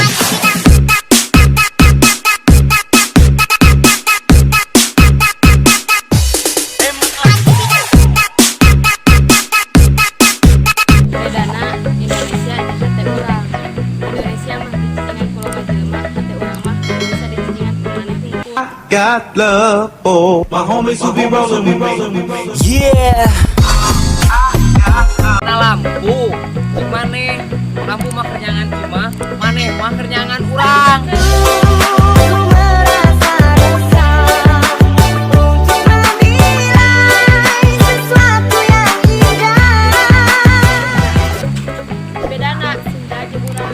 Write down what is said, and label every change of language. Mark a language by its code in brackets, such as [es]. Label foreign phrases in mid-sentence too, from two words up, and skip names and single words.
[su] Bedana Indonesia di hate urang. Indonesia mah dicicingan ku loba jelema, hate urang mah bisa dicicingan ku maneh hungkul. [en] Got love for my homies who be rolling with me. Yeah. [su] Nah lampu, maneh lampu mah kernyangan cuma, maneh mah kernyangan urang. Bedana senja jeung urang.